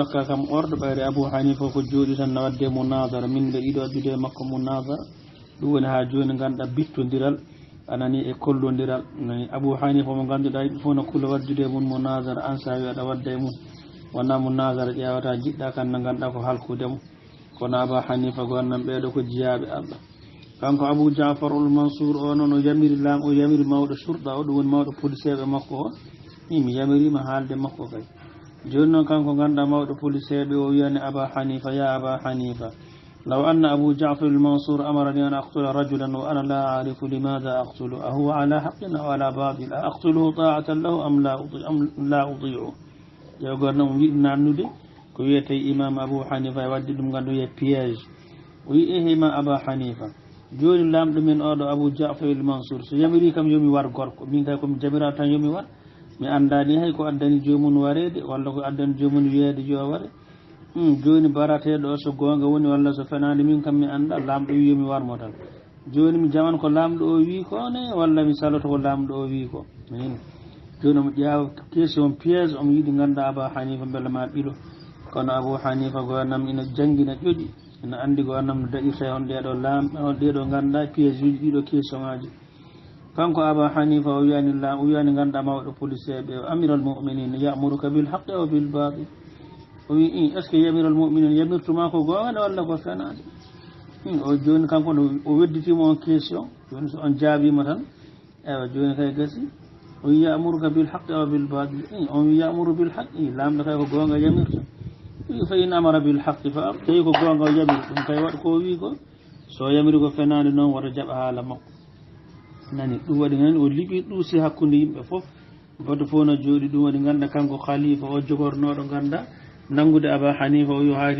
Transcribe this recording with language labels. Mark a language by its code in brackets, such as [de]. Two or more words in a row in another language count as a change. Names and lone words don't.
[ff] dokka kam orɗo ɓayre Abou Hanifa ko jooɗi tan no wadde munadara min ɓe ɗiɗo addude makko munadara ɗum woni ha joni ganduɗa bittodiral anani e kollodiral nani Abou Hanifa mo ganduɗa yimɓe fof no kuula waddude mum munadara an sa wi aɗa wadda e mum wonna munadara ƴewata jiɗɗa kan no ganduɗa ko halkudemo kono Abou Hanifa gonnam ɓeɗo ko jiyaɓe Allah kanko Abou Ja'far al-Mansur o noon o yamiri mawɗo surɗa o ɗum woni mawɗo policeɓe makko o mi yamirima haalde makko kay joni noon kanko ganduɗa mawɗo policeɓe o wiyani Abou Hanifa [ar] يا أبا حنيفة لو أن أبا جعفر المنصور أمرني أن أقتل رجلا وأنا لا أعرف لماذا أقتل أهو على حق أو على باطل أأقتله طاعة له أم لا أطيع [ff] yo gornamo yiɗi nannude ko wiyete imam Abou Hanifa e wadde ɗum gandu wiye piège o wi ehima Abou Hanifa joni lamɗo men oɗo Abou Ja'far al-Mansur so yamiri kam yomi war gorko min kay komi jamira tan yomi war mi andani hay ko addani jomum warede walla ko addani jomum wiyeede yo ware joni barateɗo o so gonga woni walla so fenade min kam mi anda lamɗo wi yomi warmo tan joni mi jaman ko lamɗo o wi ko ne walla mi saloto ko lamɗo o wi ko min joni omo ƴeewa [fr] question piège [ff] omo yiɗi ganda Abou Hanifa beele ma ɓilo kono Abou Hanifa gonam ina janggina ƴoƴi ina andi ko annam no daƴirta on ɗeɗo ganda piège uji ɗiɗo question ngaji kanko Abou Hanifa o wiyani ganda mawɗo police ɓe amiral [ar] المؤمنين يأمرك بالحق أو بالباطل [ff] o wi [fr] est ce que [ar] أمير المؤمنين [ff] yamirtuma ko gonga walla ko fenade o joni kanko o wedditimo on question joni so on jaabima tan ewa joni kay gasi o [ar] يأمرك بالحق أو بالباطل [ff] on [ar] يأمر بالحق [ff] lamdo kay ko gonga yamirta [ar] فإن أمر بالحق [ff] fa tawi ko gonga yamir ɗum kay waɗa ko wi ko so yamiri ko fenade noon wata jaɓa haala makko nani ɗum waɗi nani o liɓi ɗuusi hakkude yimɓe fof boto fof no jooɗi ɗum waɗi ganda kanko khalifa o jogornoɗo ganda nangude Aba Hanifa o yo hayti